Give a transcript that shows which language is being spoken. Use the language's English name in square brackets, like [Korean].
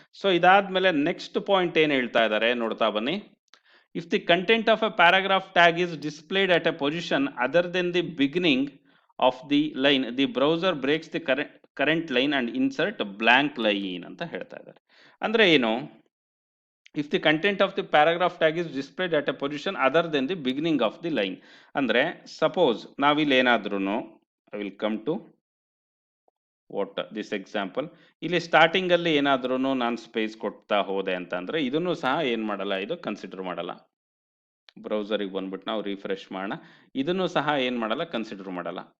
[Kannada] So ಇದಾದ್ಮೇಲೆ next point ಏನ್ ಹೇಳ್ತಾ ಇದ್ದಾರೆ ನೋಡ್ತಾ ಬನ್ನಿ. [English] if the content of a paragraph tag is displayed at a position other than the beginning of the line, the browser breaks the current line and insert blank line [Kannada] ಅಂತ ಹೇಳ್ತಾ ಇದ್ದಾರೆ. ಅಂದ್ರೆ ಏನು, [English] if the content of the paragraph tag is displayed at a position other than the beginning of the line. ಅಂದ್ರೆ suppose [Kannada] ನಾವಿಲ್ಲಿ ಏನಾದ್ರೂ [English] I will come to what this example. [Kannada] ಇಲ್ಲಿ starting ಅಲ್ಲಿ ಏನಾದ್ರೂ ನಾನು ಸ್ಪೇಸ್ ಕೊಡ್ತಾ ಹೋದೆ ಅಂತಂದ್ರೆ ಇದನ್ನು ಸಹ ಏನ್ ಮಾಡಲ್ಲ, ಇದು ಕನ್ಸಿಡರ್ ಮಾಡಲ್ಲ. ಬ್ರೌಸರಿಗೆ ಬಂದ್ಬಿಟ್ಟು ನಾವು ರಿಫ್ರೆಶ್ ಮಾಡೋಣ, ಇದನ್ನು ಸಹ ಏನು ಮಾಡಲ್ಲ, ಕನ್ಸಿಡರ್ ಮಾಡಲ್ಲ.